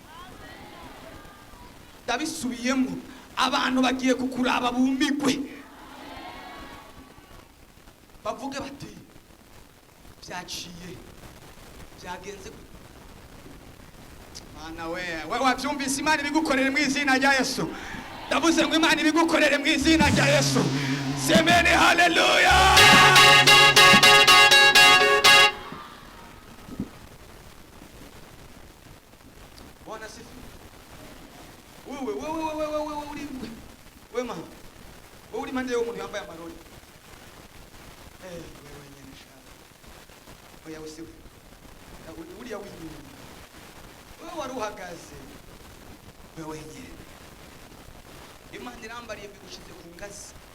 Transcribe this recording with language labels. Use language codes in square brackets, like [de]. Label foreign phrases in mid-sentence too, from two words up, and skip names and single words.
[rn] Ndabisubiyemo, abantu bagiye kukuraba bumigwe, bavuge bati byaciye byagenze. Mana we wabyumvise, Imana ibigukorere mu izina rya Yesu. Ndavuze ngo Imana ibigukorere mu izina rya Yesu. [sw] Semeni haleluya. Bwana sifi. Wewe mama. [rn] Wewe uri mande y'umuntu yambaye amarori. Wewe nyene shaka. Oya usifu. Uriya w'inyuma. Wewe wari uhagaze. Wewe nyene. Imana irambariye bigushize ku ngazi.